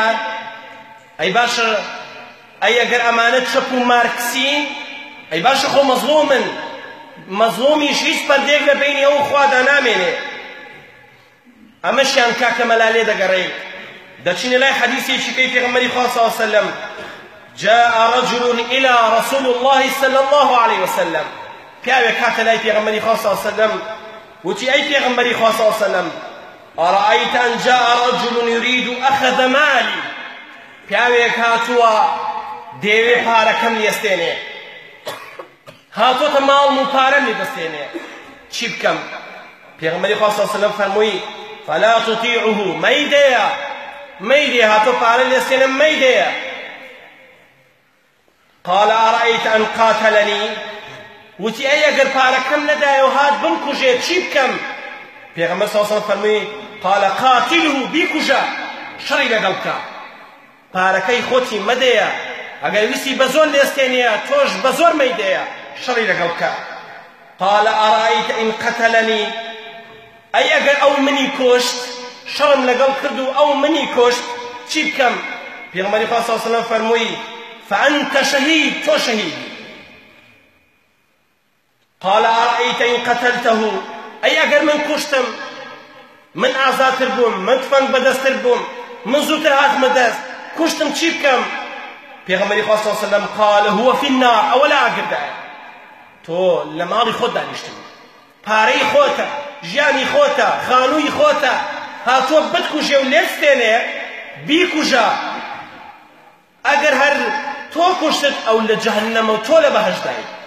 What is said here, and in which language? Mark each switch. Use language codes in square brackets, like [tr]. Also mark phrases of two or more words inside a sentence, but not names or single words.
[ckb] ئەی باشە ئەی ئەگەر ئەمانە چەپ و مارکسین، ئەی باشە خۆ مەزلومن، مەزلومیش هیچ پەردەیەک لە بینی ئەو خوادا نامێنێ. ئەمەشیان کاکە مەلالێ دەگەڕێین. دەچینە لای حەدیثێکی کەی پێغەمبەری خوا [ar] صلی الله علیه وسلم جاء رجل إلى رسول الله صلى الله عليه وسلم. [ckb] پیاوێک هاتە لای پێغەمبەری خوا [ar] صلی الله علیه وسلم [ckb] وتی ئەی پێغەمبەری خوا [ar] صلی الله علیه وسلم أرأيت أن جاء رجل يريد أخذ مالي. [ckb] پیاوێک هاتووە دەیەوێ پارەکەم لێستێنێ، هاتۆتە ماڵم و پارەم لێ دەستێنێ، چی بکەم؟ پێغەمبەری خوا [ar] صلی الله علیه وسلم [ckb] فەرمووی [ar] فلا تطيعه، [ckb] مەیدەیە مەیدێ هاتۆ پارە لێستێنێ مەیدەیە. [ar] قال أرأيت أن قاتلني، [ckb] وتی ئەی ئەگەر پارەکەم نەدایە و هات بمکوژێ چی بکەم؟ پێغەمبەر [ar] صلی الله علیه وسلم [ckb] فەرمووی [ar] قال قاتله، [ckb] بیکوژە، شەڕی لەگەڵ بکە، پارەکەی خۆتی مەدەیە، ئەگەر ویستی بە زۆر لێستێنەیە تۆش بە زۆر مەیدەیە، شەڕی لەگەڵ بکە. [ar] قال أرأيت إن قتلني، [ckb] ئەی ئەگەر ئەو منی کۆشت، شەڕم لەگەڵ کرد و ئەو منی کۆشت چی بکەم؟ پێغەمبەری خوا [ar] صلی الله علیه وسلم [ckb] فەرمووی [ar] فأنت شهيد، [ckb] تۆ شەهیدی. [ar] قال أرأيت إن قتلته، [ckb] ئەی ئەگەر من کوشتم، من ئازادتر بووم، من تفەنگ بەدەستتر بووم، من زووتر هاتمە دەست، کوشتم چی بکەم؟ پێغەمبەری خوا [ar] صلی الله علیه وسلم قال هو في النار، [ckb] ئەوە لە ئاگردایە، تۆ لە ماڵی خۆت دانیشتنی، پارەی خۆتە، ژیانی خۆتە، خانووی خۆتە، هاتووە بتکوژێ و لێستێنێ، بیکوژە. ئەگەر هەر تۆ کوشتت ئەو لە جەهەنەمە و تۆ لە بەهەشتایی.